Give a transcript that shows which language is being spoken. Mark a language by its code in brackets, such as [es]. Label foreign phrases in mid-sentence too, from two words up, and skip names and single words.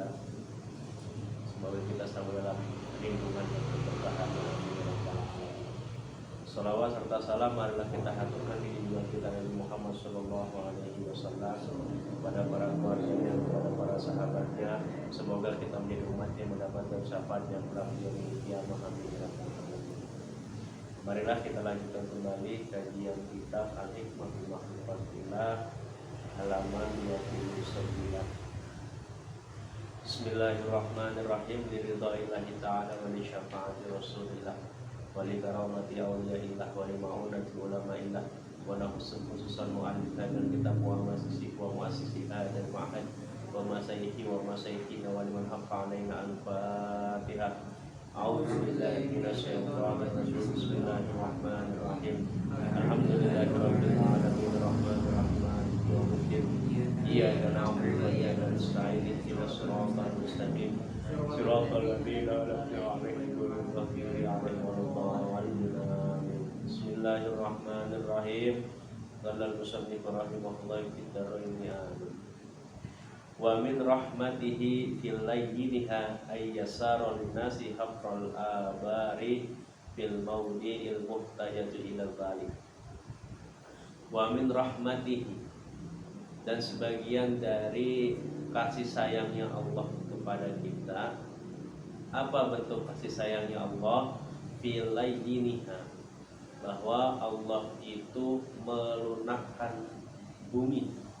[id] Semoga kita selalu dalam lindungan dan keberkahan yang Salawat serta salam marilah kita haturkan di junjungan kita Nabi Muhammad [ar] صلى الله عليه وسلم, [id] kepada para keluarganya, kepada para sahabatnya. Semoga kita menjadi umat yang mendapatkan syafaatnya kelak di [ar] يوم القيامة. [id] Amin. Marilah kita lanjutkan kembali kajian kitab Al-Hikmah fi Makhluqatillah halaman 29. [ar] Bismillahirrahmanirrahim. لرضا الله تعالى ولشفاعة رسول الله ولكرامة أولياء الله ولمعونة علماء الله ونخص خصوصا مؤلف هذا الكتاب ومؤسس هذا المعهد ومشايخ ومشايخنا ولمن حف علينا الفاتحة. أعوذ بالله من الشيطان الرجيم. بسم الله الرحمن الرحيم. الحمد لله رب العالمين الرحمن الرحيم مالك يوم الدين. إياك نعبد وإياك نستعين اهدنا الصراط المستقيم صراط الذين أنعمت عليهم غير المغضوب عليهم ولا الضالين. Bismillahirrahmanirrahim. قال المصنف رحمه الله في الدارين آمين. ومن رحمته في ليّنها أن يسّر للناس حفر الآبار في المواضع المحتاجة إلى ذلك. ومن رحمته, [id] dan sebagian dari kasih sayangnya Allah kepada kita. Apa bentuk kasih sayangnya Allah? [ar] في ليّنها, [id] bahwa Allah itu melunakkan bumi.